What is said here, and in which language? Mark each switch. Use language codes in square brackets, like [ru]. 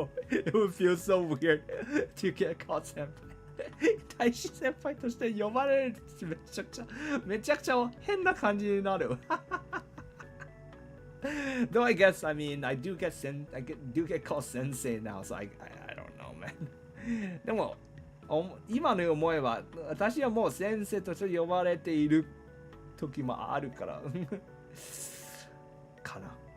[en] It would feel so weird to get called 先輩。 [ja] 大使先輩として呼ばれるってめちゃくちゃ変な感じになる。 [en] Though I guess, I mean, I do get called sensei now, so I don't know, man. [ja] でも今の思えば私はもう先生として呼ばれている時もあるからかな。